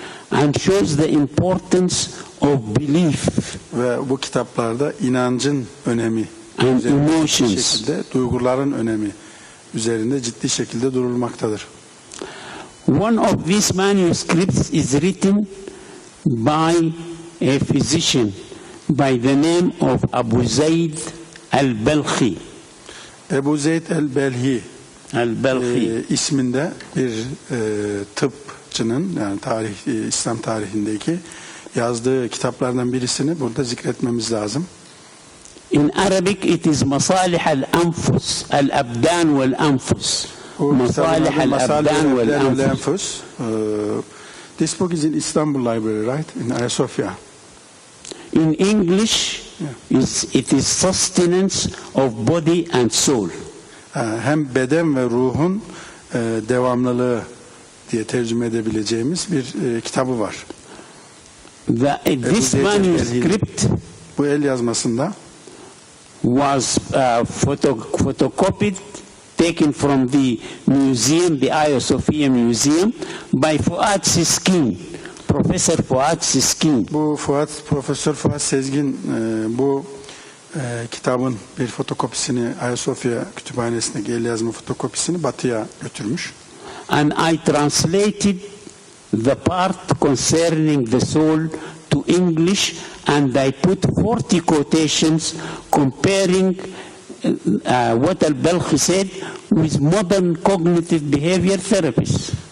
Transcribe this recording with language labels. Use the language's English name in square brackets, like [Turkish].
[English] And shows the importance of belief. [Turkish] Ve bu kitaplarda inancın önemi, [English] And [Turkish] üzerinde [English] emotions. [Turkish] ciddi şekilde, duyguların önemi üzerinde ciddi şekilde durulmaktadır. [English] One of these manuscripts is written by a physician by the name of Abu Zayd al-Balkhi. [Turkish] Ebu Zeyd el-Belhi [English] Al-Balkhi. [Turkish] isminde bir tıpçının, yani İslam tarihindeki yazdığı kitaplardan birisini burada zikretmemiz lazım. [English] In Arabic it is Masalih al-Anfus, al-Abdan wal-Anfus. [Arabic] Masalih al-Abdan wal-Anfus. [English] This book is in Istanbul Library, right? In Ayasofya. In English, it is Sustenance of Body and Soul. [Turkish] Hem beden ve ruhun devamlılığı diye tercüme edebileceğimiz bir kitabı var. [English] This manuscript [Turkish] bu el yazmasında [English] was photocopied, taken from the museum, the Ayasofya Museum, by Fuat Siskin, Professor Fuat Siskin. [Turkish] Bu Profesör Fuat Sezgin bu kitabın bir fotokopisini Ayasofya Kütüphanesi'ndeki el yazma fotokopisini Batı'ya götürmüş. [English] And I translated the part concerning the soul to English, and I put 40 quotations comparing what al-Balkhi said with modern cognitive behavior therapies.